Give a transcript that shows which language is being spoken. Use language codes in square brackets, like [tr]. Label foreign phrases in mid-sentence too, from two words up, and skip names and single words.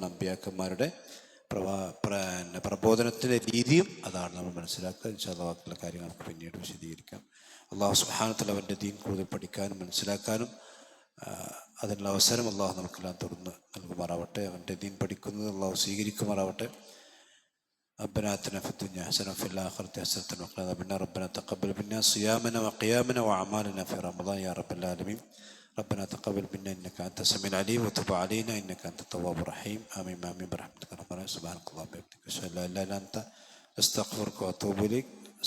[ml] അമ്പിയാക്കന്മാരുടെ പ്രബോധനത്തിൻ്റെ രീതിയും അതാണ് നമ്മൾ മനസ്സിലാക്കുക. [ar] إن شاء الله [ml] ബാക്കിയുള്ള കാര്യങ്ങൾ നമുക്ക് പിന്നീട് വിശദീകരിക്കാം. [ar] الله سبحانه و تعالى [ml] അവൻ്റെ ദീൻ കൂടുതൽ പഠിക്കാനും മനസ്സിലാക്കാനും അതിനുള്ള അവസരം അല്ലാഹു നമുക്കെല്ലാം തുറന്ന് നൽകുമാറാവട്ടെ. അവൻ്റെ ദീൻ പഠിക്കുന്നത് അല്ലാഹു സ്വീകരിക്കുമാറാവട്ടെ. [ar] ربنا آتنا في الدنيا حسنة وفي الآخرة حسنة وقنا عذاب النار. ربنا تقبل منا صيامنا وقيامنا وأعمالنا في رمضان يا رب العالمين. ربنا تقبل منا إنك أنت السميع العليم وتب علينا إنك أنت التواب الرحيم. آمين آمين برحمتك ربنا. سبحانك اللهم وبحمدك أشهد أن لا إله إلا أنت أستغفرك وأتوب إليك.